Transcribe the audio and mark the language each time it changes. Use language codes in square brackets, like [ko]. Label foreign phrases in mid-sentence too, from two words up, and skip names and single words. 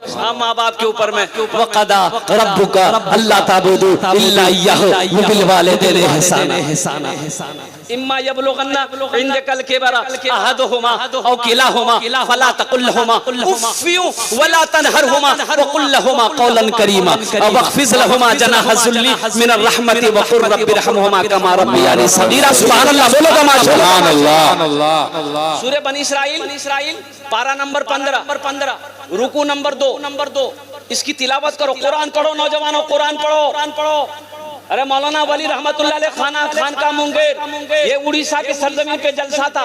[ur] ہاں ماں باپ کے اوپر میں [ar] وقضى ربك ألا تعبدوا إلا إياه وبالوالدين إحسانا إما يبلغن عندك الكبر أحدهما أو كلاهما فلا تقل لهما أف ولا تنهرهما وقل لهما قولا كريما واخفض لهما جناح الذل من الرحمة وقل رب ارحمهما كما ربياني صغيرا. سبحان الله बोलो كما سبحان الله. [ur] سورہ بنی اسرائیل پارہ نمبر 15 رکوع نمبر 2 اس کی تلاوت کرو. قرآن پڑھو نوجوانو، قرآن پڑھو۔ ارے مولانا ولی [ar] رحمة الله عليه [ur] خان کا مونگیر یہ اڑیسہ کے سرزمین پے جلسہ تھا.